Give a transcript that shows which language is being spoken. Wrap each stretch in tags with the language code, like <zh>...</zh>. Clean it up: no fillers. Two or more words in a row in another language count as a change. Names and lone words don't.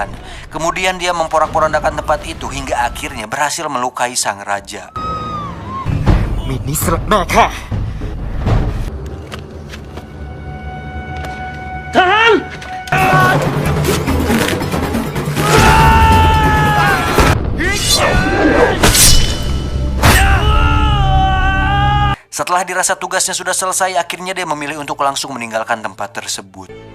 <id>Kemudian dia memporak-porandakan tempat itu hingga akhirnya berhasil melukai sang raja.</id> <th>มีดนี้สำหรับแม่ข้า</th> <id>Setelah dirasa tugasnya sudah selesai, akhirnya dia memilih untuk langsung meninggalkan tempat tersebut.</id>